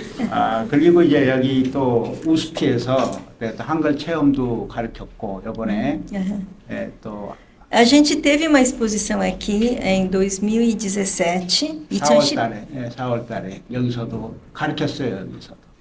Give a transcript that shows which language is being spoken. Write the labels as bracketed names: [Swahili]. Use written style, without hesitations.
[Korean] 아, 그리고 이제 여기 또 우스피에서 또 한글 체험도 가르쳤고 이번에 예, 또 [Portuguese] A gente teve uma exposição aqui em 2017. [Korean] 4월 달에, 예, 4월 달에 여기서도 가르쳤어요, 여기서도.